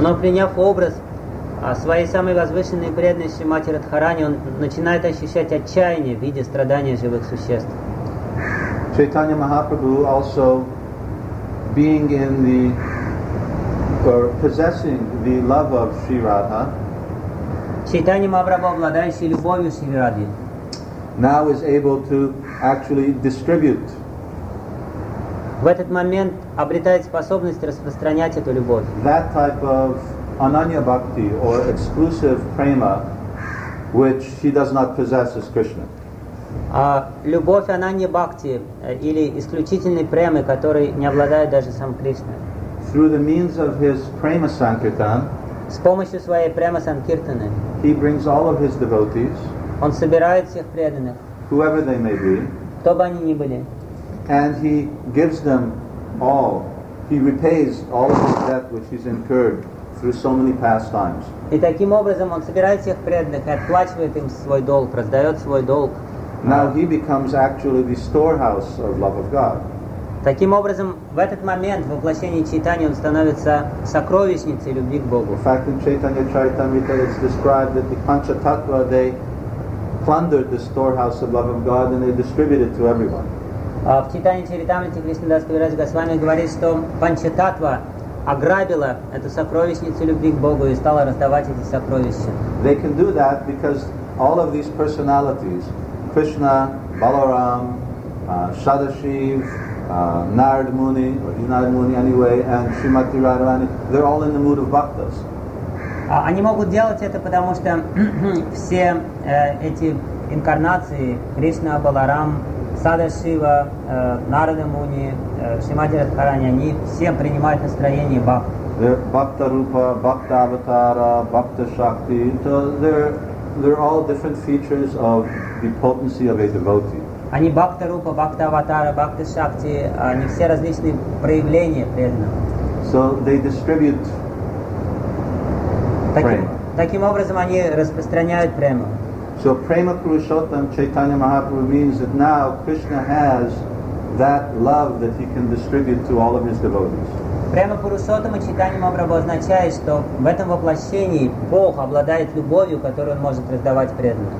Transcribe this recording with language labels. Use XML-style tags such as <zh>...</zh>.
<ru>Но приняв образ своей самой возвышенной преданной Шримати Радхарани, он начинает ощущать отчаяние в виде страдания живых существ.</ru> <en>Chaitanya Mahaprabhu also being in the or possessing the love of Sri Radha.</en> <ru>Chaitanya Mahaprabhu, обладающий любовью Шри Радхи,</ru> <en>now is able to actually distribute.</en> <ru>В этот момент обретает способность распространять эту любовь.</ru> <en>That type of ananya bhakti or exclusive prema which he does not possess as Krishna.</en> <ru>Любовь ананья бхакти или исключительной премы, которой не обладает даже сам Кришна.</ru> <en>Through the means of his prema sankirtan,</en> <ru>с помощью своей према санкиртаны,</ru> <en>he brings all of his devotees,</en> <ru>он собирает всех преданных,</ru> <en>whoever they may be,</en> <ru>кто бы они ни были,</ru> <en>and he gives them all, he repays all of his debt which he's incurred through so many pastimes.</en> <ru>И таким образом он собирает всех преданных и отплачивает им свой долг, раздает свой долг.</ru> <en>Now he becomes actually the storehouse of love of God.</en> <ru>Таким образом, в этот момент в воплощении Чайтани он становится сокровищницей любви к Богу.</ru> <en>In fact, in Chaitanya Charitamrita it's described that the Panchatattva they plundered the storehouse of love of God and they distributed to everyone.</en> <ru>В Чайтани Чаритамрите Кришнадас Кавирадж Госвами говорит, что Панчататва ограбила эту сокровищницу любви к Богу и стала раздавать эти сокровища.</ru> <en>They can do that because all of these personalities, Krishna, Balaram, Sadashiv, Narad Muni, or Narad Muni anyway, and Srimati Radharani, they're all in the mood of bhaktas.</en> <ru>Они могут делать это, потому что все эти инкарнации, Кришна, Баларам, Садашива, Нарада Муни, Шримати Радхарани, они все принимают настроение бхакт.</ru> <en>They're Bhakta Rupa, Bhakta Avatara, Bhakta Shakti, so they're all different features of the potency of a devotee.</en> <ru>Они Бхакта Рупа, Бхакта Аватара, Бхакта Шакти, они все различные проявления преданного.</ru> <en>So they distribute prema.</en> <ru>Таким образом они распространяют прему.</ru> <en>So prema purushottam Chaitanya Mahaprabhu means that now Krishna has that love that he can distribute to all of his devotees.</en> <ru>Према Пурушоттама Чайтанья Махапрабху означает, что в этом воплощении Бог обладает любовью, которую он может раздавать преданным.</ru>